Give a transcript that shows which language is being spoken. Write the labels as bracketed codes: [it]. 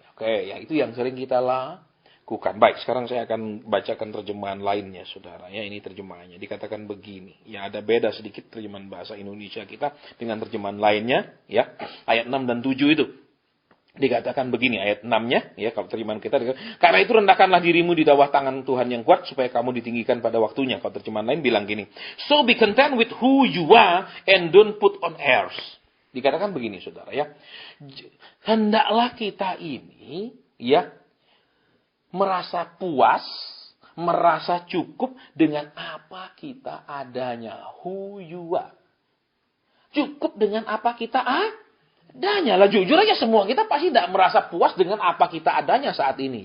[id] Oke, ya itu yang sering kita lakukan. Baik, sekarang saya akan bacakan terjemahan lainnya, saudara. Ya, ini terjemahannya. Dikatakan begini. Ya, ada beda sedikit terjemahan bahasa Indonesia kita dengan terjemahan lainnya. Ya, ayat 6 dan 7 itu. Dikatakan begini, ayat 6-nya. Ya, kalau terjemahan kita. Karena itu rendahkanlah dirimu di bawah tangan Tuhan yang kuat, supaya kamu ditinggikan pada waktunya. Kalau terjemahan lain bilang gini. [en] So be content with who you are, and don't put on airs. [id] Dikatakan begini, saudara. Ya, hendaklah kita ini, ya, merasa puas, merasa cukup dengan apa kita adanya. [en] Who you are. [id] Cukup dengan apa kita adanya. Lah jujur aja semua kita pasti tidak merasa puas dengan apa kita adanya saat ini.